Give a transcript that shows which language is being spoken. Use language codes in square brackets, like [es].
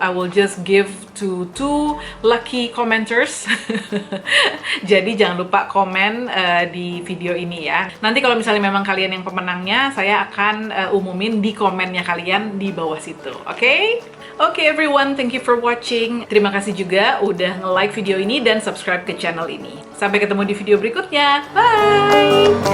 [en] I will just give to 2 lucky commenters. [id] Jadi jangan lupa komen di video ini ya. Nanti kalau misalnya memang kalian yang pemenangnya, saya akan umumin di komennya kalian di bawah situ. Oke? [en] Oke everyone, thank you for watching. [id] Terima kasih juga udah nge-like video ini dan subscribe ke channel ini. Sampai ketemu di video berikutnya. Bye!